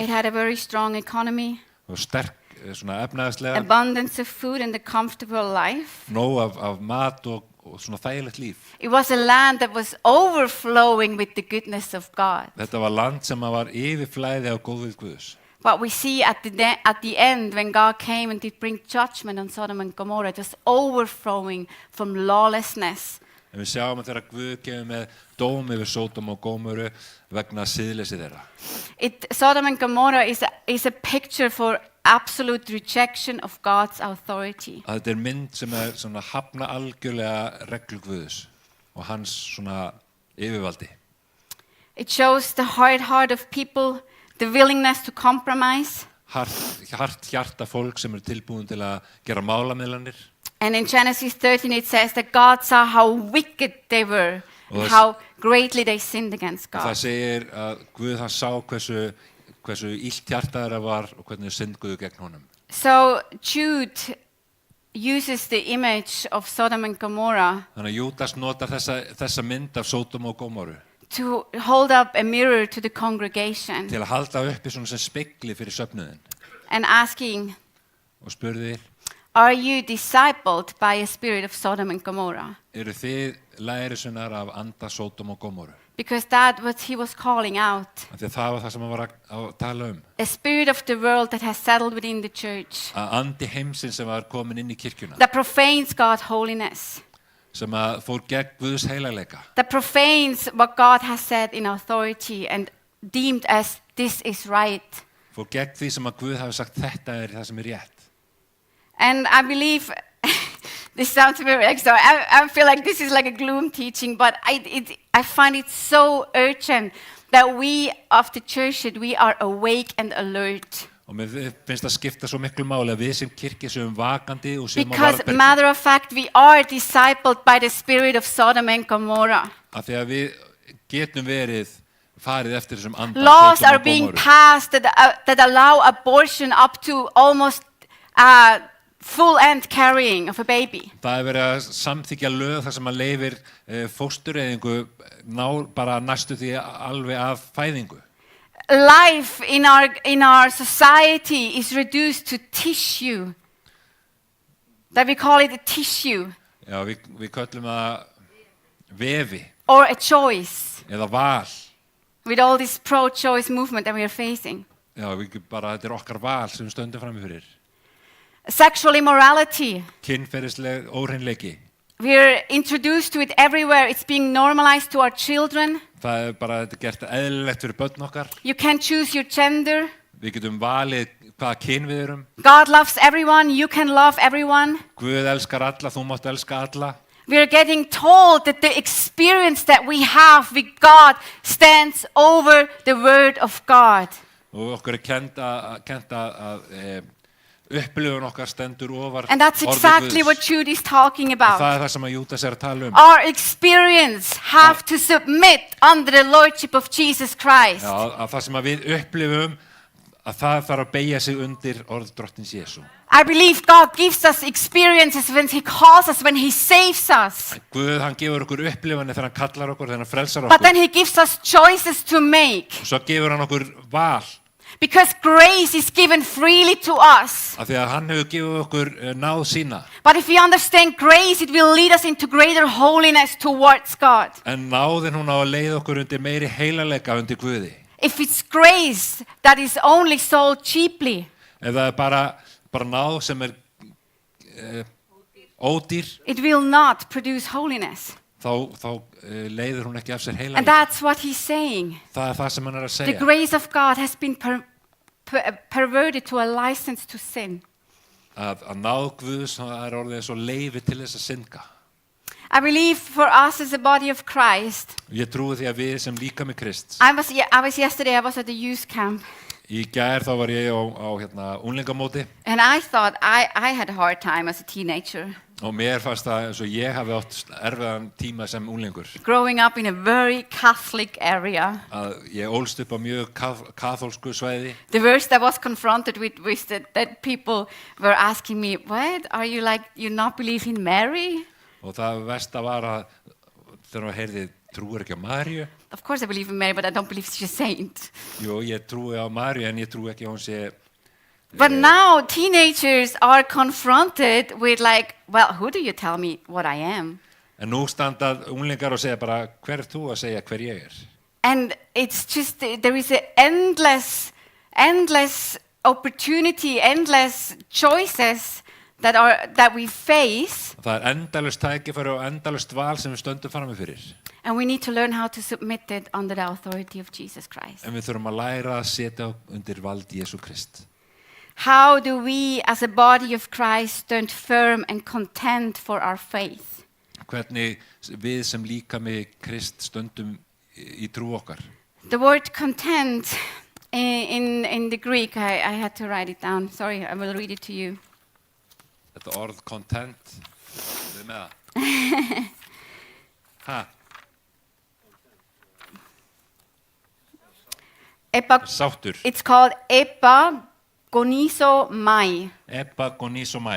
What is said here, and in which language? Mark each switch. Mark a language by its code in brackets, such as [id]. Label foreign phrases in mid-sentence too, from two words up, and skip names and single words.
[en] It had a very strong economy. [is] Og sterk efnahagslega. [en] Abundance of food and a comfortable life. [is] Nóg af mat og þægilegt líf. [en] It was a land that was overflowing with the goodness of God. [is] Þetta var land sem var yfirflæði af góðvild Guðs. [en] But we see at the end when God came and did bring judgment on Sodom and Gomorrah, it was overflowing from lawlessness. [is] En við sjáum að þegar Guð kemur með dóm yfir Sódóma og Gómoru vegna siðleysi þeirra. [en] Sodom and Gomorrah is a picture for absolute rejection of God's authority. [is] Þetta mynd sem hafna algjörlega reglu Guðs og hans yfirvaldi. [en] It shows the hard heart of people, the willingness to compromise. [is] Hart hjarta fólk sem tilbúin til að gera málamiðlanir. [en] And in Genesis 13 it says that God saw how wicked they were and how greatly they sinned against God. [is] Það segir að Guð hann sá hversu illt hjarta þeirra var og hvernig syndguðu gegn honum. [en] So Jude uses the image of Sodom and Gomorrah [is] Þannig að Júdas notar þessa mynd af Sódómu og Gómoru [en] to hold up a mirror to the congregation [is] til að halda uppi svona sem spegli fyrir söfnuðin [en] and asking, [is] og spurði, [en] are you discipled by a spirit of Sodom and Gomorrah? [is] eru þið lærisveinar af anda Sódom og Gómoru? [en] Because that what he was calling out. [is] Af því að það var það sem hann var að tala [en] A spirit of the world that has settled within the church. [is] að andi heimsins sem var komin inn í kirkjuna, [en] That profanes God's holiness. [is] sem að fór gegn Guðs heilagleika, [en] That profanes what God has said in authority and deemed as this is right. [is] fór gegn því sem að Guð hafi sagt þetta það sem rétt. [en] And I believe this sounds very like so. I feel like this is like a gloom teaching, but I find it so urgent that we of the church we are awake and alert. [is] Og mér finnst það skipta svo miklu máli að við sem kirkja séum vakandi og séum á [en] Because [is] varðbergi. [en] matter of fact, we are discipled by the spirit of Sodom and Gomorrah. [is] Af því að við getum farið eftir þessum anda [en] Laws [is] Sódom [en] are [is] og [en] being [is] Gómoru. [en] passed that allow abortion up to almost full end carrying of a baby. [is] Það verið að samþykja lög þar sem að leyfir fóstureyðingu bara næstu því alveg af fæðingu. [en] Life in our society is reduced to tissue. That we call it a tissue [is] Já, við köllum það vefi [en] or a choice [is] eða val. [en] with all this pro-choice movement that we are facing. [is] Já, þetta okkar val sem við stöndum frammi fyrir. [en] Sexual immorality. [is] Kynferðisleg óhreinleiki. [en] We're introduced to it everywhere. It's being normalized to our children. [is] Það bara þetta gert eðlilegt fyrir börn okkar. [en] You can choose your gender. [is] Við getum valið hvaða kyn við erum. [en] God loves everyone. You can love everyone. [is] Guð elskar alla, þú mátt elska alla. [en] We're getting told that the experience that we have with God stands over the word of God. [is] Og okkur kent að upplifun okkar stendur ofar [en] And that's [is] orði [en] exactly [is] Guðs. [en] what Jude is talking [is] Og [en] about. [is] það það sem að Júdas að tala [en] Our experience have to submit under the lordship of Jesus Christ. [is] Já, að það sem að við upplifum að það þarf að beygja sig undir orð drottins Jesú. [en] I believe God gives us experiences when He calls us, when He saves us. [is] Guð, hann gefur okkur upplifanir þegar hann kallar okkur, þegar hann frelsar [en] But [is] okkur. [en] then He gives us choices to make. [is] Og svo gefur hann okkur val, [en] Because grace is given freely to us. [is] af því að hann hefur gefið okkur náð sína. [en] But if we understand grace, it will lead us into greater holiness towards God. [is] En náðin hún á að leiða okkur undir meiri heilalega undir Guði. [en] If it's grace that is only sold cheaply, [is] Ef það bara náð sem ódýr, [en] it will not produce holiness. [is] þá leiðir hún ekki af sér [en] And [is] heilalega. [en] that's what He's saying. [is] Það það sem hann að [en] The [is] segja. [en] grace of God has been perverted to a license to sin. [is] Að náð Guðs, það orðið svo leifi til þess að synga. [en] I believe for us as a body of Christ, [is] Ég trúi því að við sem líka með Krist. [en] I was yesterday, I was at the youth camp, [is] Í gær þá var ég á unglingamóti [en] and I thought I had a hard time as a teenager, [is] og mér fannst það eins og ég hafi átt erfiðan tíma sem unglingur. [en] growing up in a very Catholic area. [is] Að ég ólst upp á mjög kaþólsku svæði. [en] The worst I was confronted with was that people were asking me, what, are you like, you not believe in Mary? [is] Og það versta var að þegar maður heyrði, trúir ekki á Maríu? [en] Of course I believe in Mary, but I don't believe she's a saint. [is] Jú, ég trúi á Maríu en ég trúi ekki að hún sé. [en] But now teenagers are confronted with like, well, who do you tell me what I am? [is] En nú standa unglingar og segja bara, hver er þú að segja hver ég er? [en] And it's just, there is an endless opportunity, endless choices that we face. [is] Það endalaust tækifæri og endalaust val sem við stöndum frammi fyrir. [en] And we need to learn how to submit it under the authority of Jesus Christ. [is] En við þurfum að læra að setja undir vald Jesú Krist. [en] How do we as a body of Christ stand firm and content for our faith? [is] Hvernig við sem líka með Krist stöndum í trú okkar. [en] The word content in the Greek, I had to write it down. Sorry, I will read it to you. [is] Þetta orð content, við með það. Ha? Sáttur. [en] It's called epagonizo-mai. Epagonizo-mai.